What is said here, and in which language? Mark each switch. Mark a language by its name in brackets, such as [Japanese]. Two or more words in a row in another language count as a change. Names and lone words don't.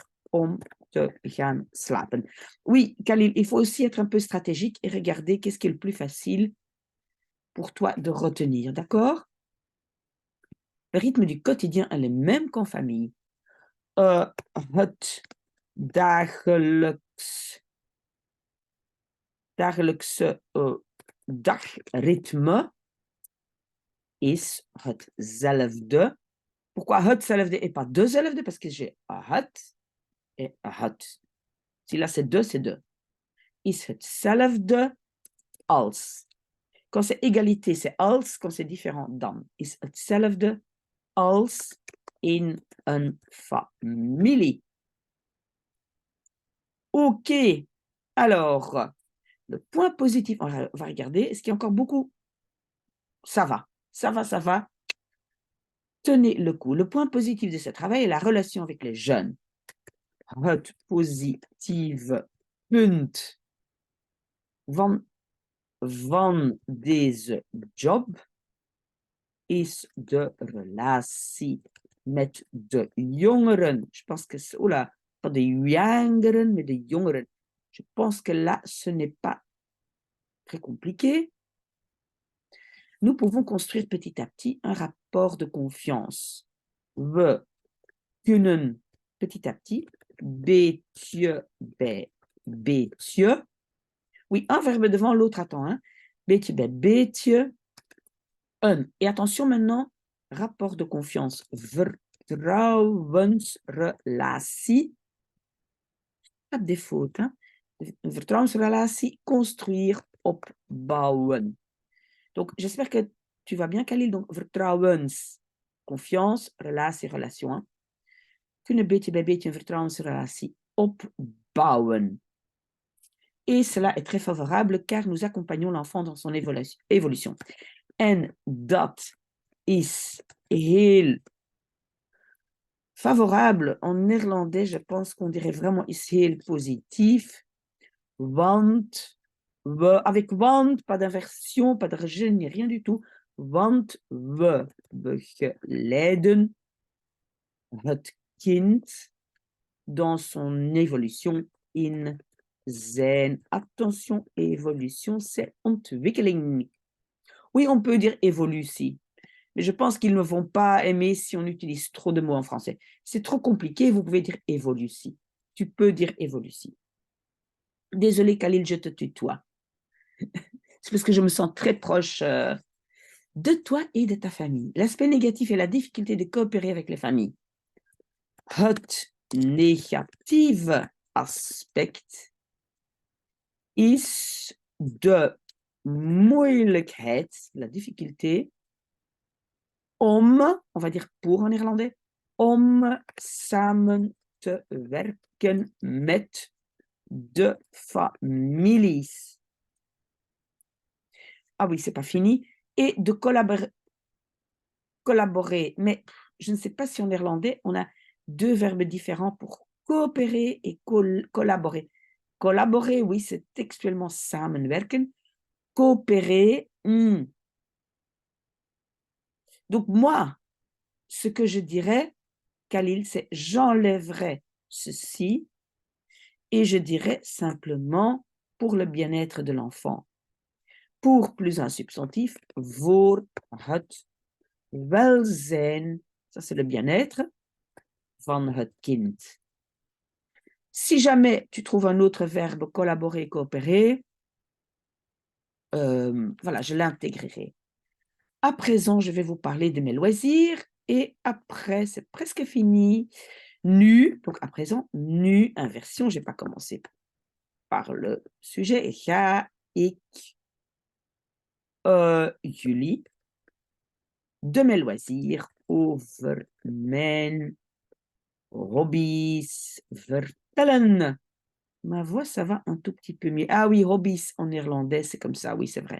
[Dutch] Om te gaan slapen. [French] Oui, Khalil, il faut aussi être un peu stratégique et regarder qu'est-ce qui est le plus facile pour toi de retenir, d'accord? Le rythme du quotidien est le même qu'en famille. [Dutch] Het dagelijkse dagritme is hetzelfde. [French] Pourquoi hetzelfde et pas dezelfde? Parce que j'ai het et het. Si là c'est deux, c'est deux. [Dutch] Is hetzelfde als. [French] Quand c'est égalité, c'est als. Quand c'est différent, dan. [Dutch] Is hetzelfde als in een familie. [French] OK. Alors, le point positif, on va regarder. Est-ce qu'il y a encore beaucoup? Ça va, ça va, ça va. Tenez le coup. Le point positif de ce travail est la relation avec les jeunes. [Dutch] Het positieve punt van deze job is de relatie met de jongeren. [French] Je pense que c'est, oula, pas [Dutch] de jongeren, [French] mais [Dutch] de jongeren. [French] Je pense que là, ce n'est pas très compliqué. Nous pouvons construire petit à petit un rapport de confiance. [Dutch] We kunnen [French] petit à petit, [Dutch] beetje bij beetje. [French] Oui, un verbe devant l'autre, attends, hein. [Dutch] Beetje bij beetje. [French] Et attention maintenant, rapport de confiance. Vertrouwensrelatie. Pas des fautes, hein. [Dutch] Vertrouwensrelatie, construire, opbouwen. [French] Donc, j'espère que tu vas bien, Khalil. Donc, vertrouwens, confiance, relatie, relation. Hein. [Dutch] Kunnen beetje bij beetje een vertrouwensrelatie opbouwen. [French] Et cela est très favorable car nous accompagnons l'enfant dans son évolution. [Dutch] En dat is heel favorable. [French] En néerlandais, je pense qu'on dirait vraiment [Dutch] is heel positief. [French] Want, avec want, pas d'inversion, pas de rejet, ni rien du tout. [Dutch] Want we begeleiden het kind [French] dans son évolution [Dutch] in zijn. [French] Attention, évolution, c'est ontwikkeling. Oui, on peut dire évolutie, mais je pense qu'ils ne vont pas aimer si on utilise trop de mots en français. C'est trop compliqué, vous pouvez dire évolutie. Tu peux dire évolutie. Désolée, Khalil, je te tutoie. C'est parce que je me sens très proche de toi et de ta famille. L'aspect négatif est la difficulté de coopérer avec les familles. [Dutch] Het negatieve aspect is de moeilijkheid, [French] la difficulté, om, on va dire pour en néerlandais, [Dutch] om samen te werken met de families. [French] Ah oui, c'est pas fini. Et de collaborer. Mais je ne sais pas si en néerlandais, on a deux verbes différents pour coopérer et collaborer. Collaborer, oui, c'est textuellement samenwerken. Coopérer, Donc moi, ce que je dirais, Khalil, c'est j'enlèverais ceci et je dirais simplement pour le bien-être de l'enfant. Pour plus un substantif, [Dutch] voor het welzijn, [French] ça c'est le bien-être [Dutch] van het kind. [French] Si jamais tu trouves un autre verbe, collaborer, coopérer, voilà, je l'intégrerai. À présent, je vais vous parler de mes loisirs Et après, c'est presque fini. Nu, donc à présent, nu, inversion. Je n'ai pas commencé par le sujet. [Dutch] Ga ik jullie [French] de mes loisirs [Dutch] over mijn hobby's vertellen? [French] Ma voix, ça va un tout petit peu mieux. Ah oui, hobby's en néerlandais, c'est comme ça, oui, c'est vrai.